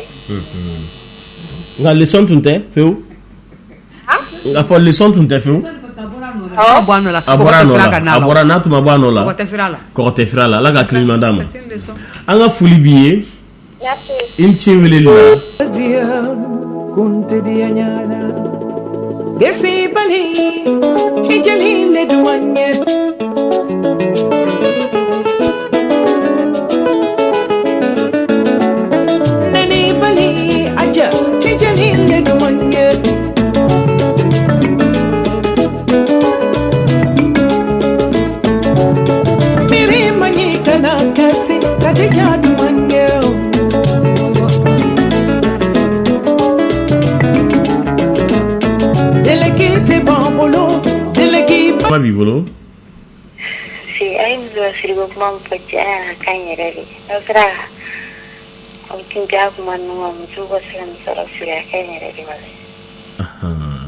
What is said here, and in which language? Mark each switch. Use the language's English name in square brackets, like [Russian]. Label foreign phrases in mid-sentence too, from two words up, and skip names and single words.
[Bambara] nka leçon tun tɛ fewu nka fɔ leçon tun tɛ fewu a bɔra a nɔ la a bɔra n'a tun ma bɔ a nɔ la kɔgɔ tɛ fira la ala ka hakili ɲuman d'a ma an ka foli b'i ye i ni ce weleli la Gesi bali hijali le duanye nani bali aja hijali le duanye miri mani kana kasi kadija duanye kuma b'i bolo si a ye muso ka siribe kuma min fɔ cɛ a ka ɲi yɛrɛ de n'a sera aw tun tɛ a kuma ninnu ma musow ka se ka nin sɔrɔ siri a ka ɲi yɛrɛ de wala